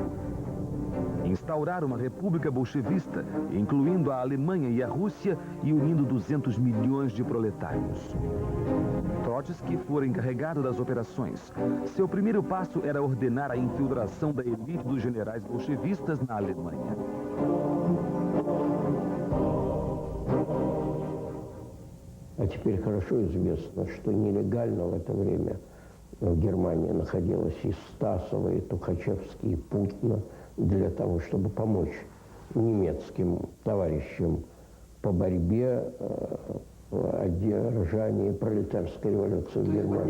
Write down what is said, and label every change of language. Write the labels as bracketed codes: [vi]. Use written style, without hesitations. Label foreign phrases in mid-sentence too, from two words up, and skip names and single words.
[pt] Instaurar uma república bolchevista, incluindo a Alemanha e a Rússia e unindo 200 milhões de proletários. Trotsky fora encarregado das operações. Seu primeiro passo era ordenar a infiltração da elite dos generais bolchevistas na Alemanha. [ru] А теперь хорошо известно, что нелегально в это время в Германии находилось и Стасово, и Тухачевский, и Путина для того, чтобы помочь немецким товарищам по борьбе в одержании пролетарской революции в Германии.